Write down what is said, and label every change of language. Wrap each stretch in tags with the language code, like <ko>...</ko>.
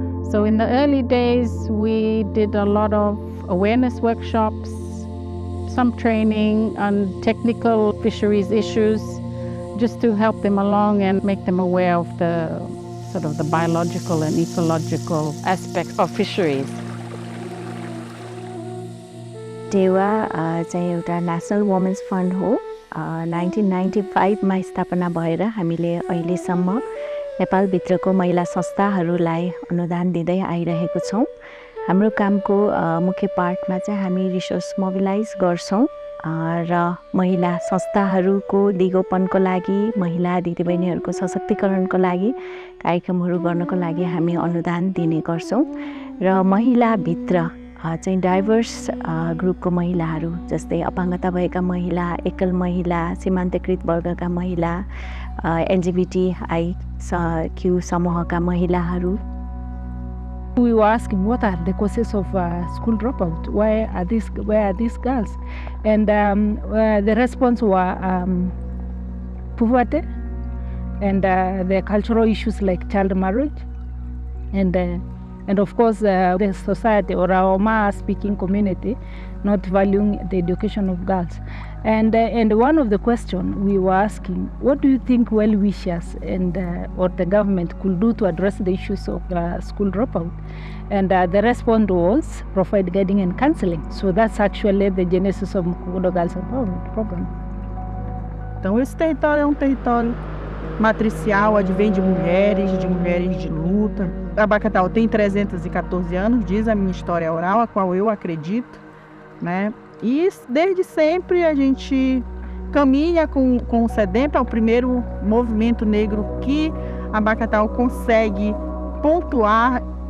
<en>So in the early days, we did a lot of awareness workshops, some training on technical fisheries issues, just to help them along and make them aware of the sort of the biological and ecological aspects of fisheries.</en> <ne>DEWA चाहिँ एउटा national women's fund हो 1995 मा स्थापना भएर हामीले अहिलेसम्म नेपालभित्रको महिला संस्थाहरूलाई अनुदान दिँदै आइरहेको छौं। हाम्रो कामको मुख्य पार्टमा चाहिँ हामी रिसोर्स मोबिलाइज गर्छौं र महिला संस्थाहरूको दिगोपनको लागि महिला दिदीबहिनीहरूको सशक्तिकरणको लागि कार्यक्रमहरू गर्नको लागि हामी अनुदान दिने गर्छौं र महिलाभित्र चाहिँ डाइभर्स ग्रुपको महिलाहरू जस्तै अपाङ्गता भएका महिला, एकल महिला, सीमान्तकृत वर्गका महिला, LGBTIQ समूहका महिलाहरू.</ne> <en>We were asking what are the causes of school dropout? Where are these girls? And the response were poverty and the cultural issues like child marriage and of course the society or our Ma-speaking community not valuing the education of girls. And one of the questions we were asking, what do you think well-wishers and or the government could do to address the issues of school dropout? And the response was provide guiding and counseling. So that's actually the genesis of Mukudo Girls Empowerment Program.</en> <pt>Então esse território é um território matricial, advém de mulheres de luta. Abacatal tem 314 anos, diz a minha história oral, a qual eu acredito, né? E desde sempre a gente caminha com o SEDEMP, é o primeiro movimento negro que Abacatal consegue pontuar.</pt>